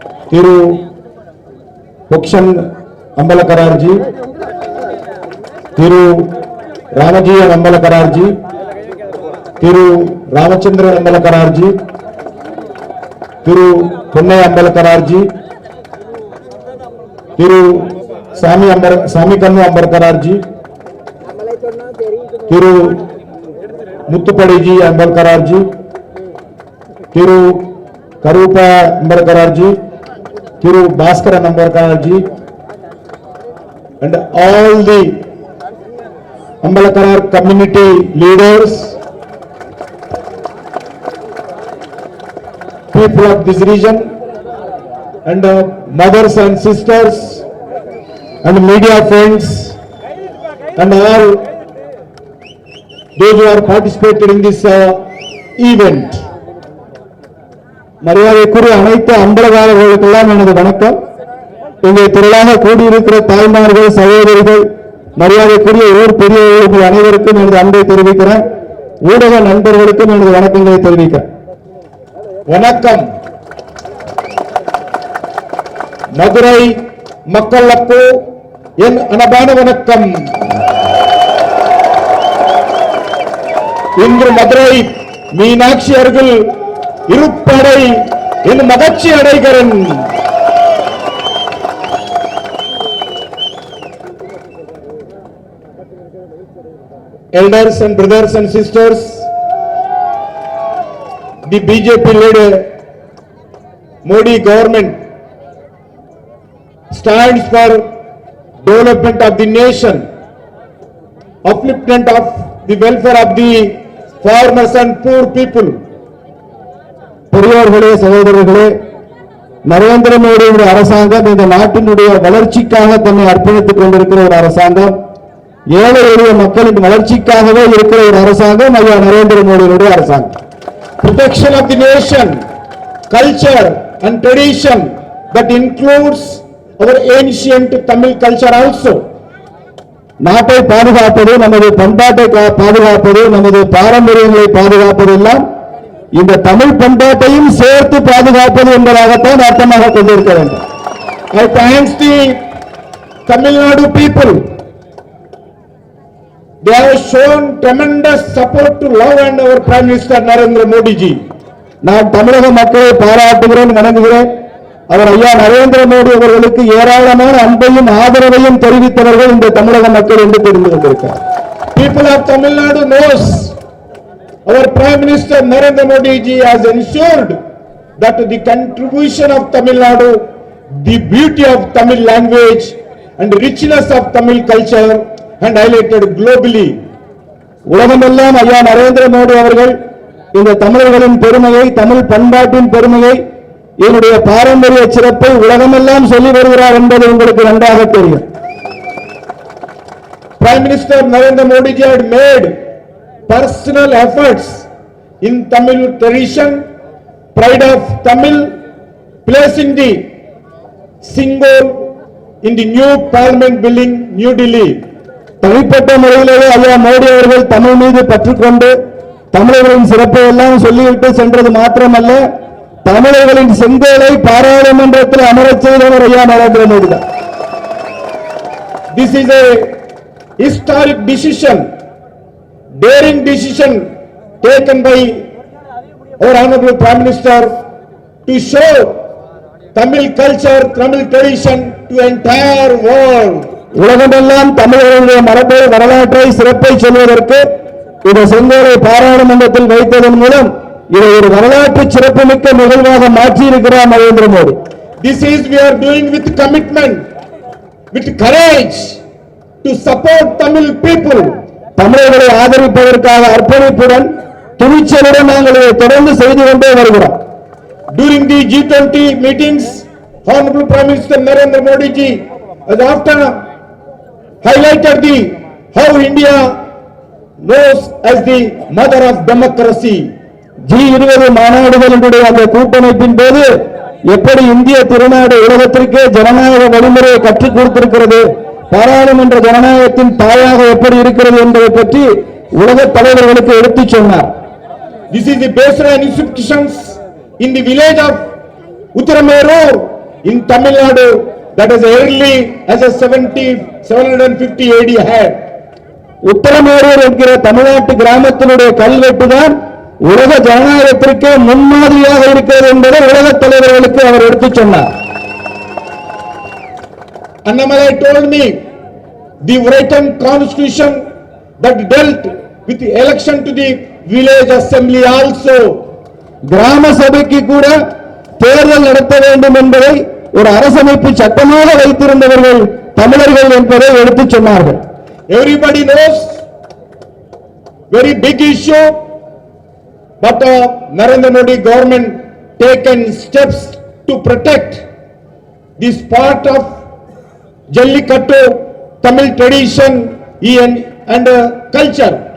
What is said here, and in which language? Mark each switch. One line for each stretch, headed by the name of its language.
English: Thiru Pukshan Ambalakarar ji, Thiru Ramji Ambalakarar ji, Thiru Ramachandra Ambalakarar ji, Thiru Punnai Ambalkar ji, Thiru Sami Kannu Ambalkar ji, Thiru Muttupadi ji Ambalkar ji, Thiru Karupa Ambalkar ji, Thiru Bhaskaran Ambalkar ji, and all the Ambalkar community leaders, people of this region, and mothers and sisters, and media friends, and all those who are participated in this event.
Tamil: மரியாதைக்குரிய அனைத்து அம்பலகாரர்களுக்கெல்லாம் எனது வணக்கம். இங்கே திரளாக கூடியிருக்கிற தாய்மார்கள், சகோதரிகள், மரியாதைக்குரிய ஊர் பெரியவர்கள் அனைவருக்கும் எனது அன்பை தெரிவிக்கிறேன். ஊடக நண்பர்களுக்கும் எனது வணக்கங்களை தெரிவிக்கிறேன். வணக்கம். மதுரை மக்களுக்கு என் அன்பான வணக்கம். இன்று மதுரை மீனாட்சி அருகில் இருப்பதை என் மகிழ்ச்சி அடைகிறேன்.
English: Elders and brothers and sisters, the BJP-led Modi government stands for development of the nation, upliftment of the welfare of the farmers and poor people.
Tamil: பெரியோர்களே, சகோதரர்களே, நரேந்திர மோடியுடைய அரசாங்கம் இந்த நாட்டினுடைய வளர்ச்சிக்காக தன்னை அர்ப்பணித்துக் கொண்டிருக்கிற ஒரு அரசாங்கம், ஏழை எளிய மக்களின் வளர்ச்சிக்காகவே இருக்கிற ஒரு அரசாங்கம் ஐயா நரேந்திர மோடியுடைய அரசாங்கம்.
English: Protection of the nation, culture and tradition that includes our ancient Tamil culture also.
Tamil: நாட்டை பாதுகாப்பது, நமது பண்பாட்டை பாதுகாப்பது, நமது பாரம்பரியங்களை பாதுகாப்பது எல்லாம் இந்த தமிழ் பண்பாட்டையும் சேர்த்து பாதுகாப்பது என்பதாகத்தான் அர்த்தமாக கொண்டிருக்க வேண்டும்.
English: I thank the Tamil Nadu people. They have shown tremendous support to love and our Prime Minister Narendra Modi ji.
Tamil: நான் தமிழக மக்களை பாராட்டுகிறேன், வணங்குகிறேன். அவர் ஐயா நரேந்திர மோடி அவர்களுக்கு ஏராளமான அன்பையும் ஆதரவையும் தெரிவித்தவர்கள் இந்த தமிழக மக்கள் என்று தெரிந்து கொண்டிருக்கிறார்.
English: People of Tamil Nadu knows our Prime Minister Narendra Modi ji has ensured that the contribution of Tamil Nadu, the beauty of Tamil language and richness of Tamil culture and highlighted globally.
Tamil: உலகமெல்லாம் ஐயா நரேந்திர மோடி அவர்கள் இந்த தமிழர்களின் பெருமையை, தமிழ் பண்பாட்டின் பெருமையை, என்னுடைய பாரம்பரிய சிறப்பை உலகமெல்லாம் சொல்லி வருகிறார் என்பது உங்களுக்கு நன்றாக தெரியும்.
English: Prime Minister Narendra Modi ji had made personal efforts in Tamil tradition, pride of Tamil, placing the symbol in the new parliament building, New Delhi.
Tamil: தனிப்பட்ட முறையிலேயே ஐயா மோடி அவர்கள் தமிழ் மீது பற்றுக்கொண்டு தமிழர்களின் சிறப்பை எல்லாம் சொல்லிவிட்டு சென்றது மாத்திரமல்ல, தமிழர்களின் செங்கோலை பாராளுமன்றத்தில் அமரச் செய்தவர் ஐயா நரேந்திர மோடி தான்.
English: This is a historic decision, daring decision taken by our honorable Prime Minister to show Tamil culture, Tamil tradition to entire world.
Tamil: உலகமெல்லாம் தமிழர்களுடைய மரபை, வரலாற்றை, சிறப்பை சொல்வதற்கு இந்த செங்கோலை பாராளுமன்றத்தில் வைத்ததன் மூலம் இதை ஒரு வரலாற்று சிறப்புமிக்க நிகழ்வாக மாற்றி இருக்கிறார் Narendra Modi.
English: This is we are doing with commitment, with courage to support Tamil people.
Tamil: தமிழர்களை ஆதரிப்பதற்காக அர்ப்பணிப்புடன், துணிச்சலுடன் நாங்கள் இதை தொடர்ந்து செய்து கொண்டே வருகிறோம்.
English: During the G20 meetings, Honorable Prime Minister Narendra Modi ji has often highlighted how India knows as the mother of democracy.
Tamil: G20 மாநாடுகளுடைய அந்த கூட்டமைப்பின் போது எப்படி இந்திய திருநாடு உலகத்திற்கே ஜனநாயக வழிமுறையை கற்றுக் கொடுத்திருக்கிறது, பாராளுமன்ற ஜனநாயகத்தின் தாயாக எப்படி இருக்கிறது என்பதை பற்றி உலக தலைவர்களுக்கு எடுத்துச் சொன்னார்.
English: This is the baseline institutions in the village of Uttaramerur in Tamil Nadu that is early as a 750 AD had.
Tamil: Uthiramerur என்கிற தமிழ்நாட்டு கிராமத்தினுடைய கல்வெட்டு தான் உலக ஜனநாயகத்திற்கு முன்மாதிரியாக இருக்கிறது என்பதை உலக தலைவர்களுக்கு அவர் எடுத்துச் சொன்னார்.
English: Annamalai told me the written constitution that dealt with the election to the village assembly also.
Tamil: கிராம சபைக்கு கூட தேர்தல் நடத்த வேண்டும் என்பதை ஒரு அரசமைப்பு சட்டமாக வைத்திருந்தவர்கள் தமிழர்கள் என்பதை எடுத்துச் சொன்னார்கள்.
English: Everybody knows, very big issue, but Narendra Modi government taken steps to protect this part of Jallikattu Tamil tradition and culture.